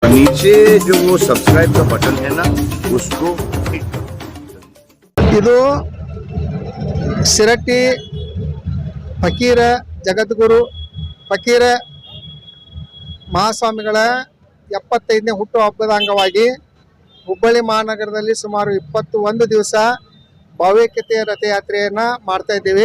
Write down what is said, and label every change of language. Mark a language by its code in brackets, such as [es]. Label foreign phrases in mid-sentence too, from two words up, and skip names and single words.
[hi] नीचे जो वो सब्सक्राइब का बटन है ना उसको हिट करो। [kn] ಇದು ಶಿರಟ್ಟಿ ಫಕೀರ ಜಗದ್ಗುರು ಫಕೀರ ಮಹಾಸ್ವಾಮಿಗಳ 75ನೇ ಹುಟ್ಟುಹಬ್ಬದ ಅಂಗವಾಗಿ ಹುಬ್ಬಳ್ಳಿ ಮಹಾನಗರದಲ್ಲಿ ಸುಮಾರು 21 ದಿವಸ ಭಾವೈಕ್ಯತೆಯ ರಥಯಾತ್ರೆಯನ್ನು ಮಾಡ್ತಾ ಇದ್ದೀವಿ.